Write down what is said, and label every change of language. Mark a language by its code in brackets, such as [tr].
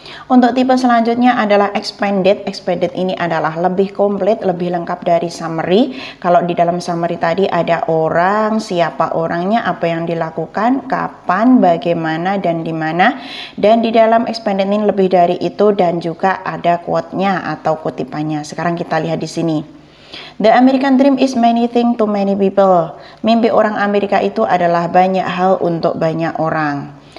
[id] Untuk tipe selanjutnya adalah expanded. Expanded ini adalah lebih komplit, lebih lengkap dari summary. Kalau di dalam summary tadi ada orang, siapa orangnya, apa yang dilakukan, kapan, bagaimana, dan di mana. Dan di dalam expanded ini lebih dari itu, dan juga ada quote-nya atau kutipannya. Sekarang kita lihat di sini. [en] The American dream is many things to many people. [id] Mimpi orang Amerika itu adalah banyak hal untuk banyak orang.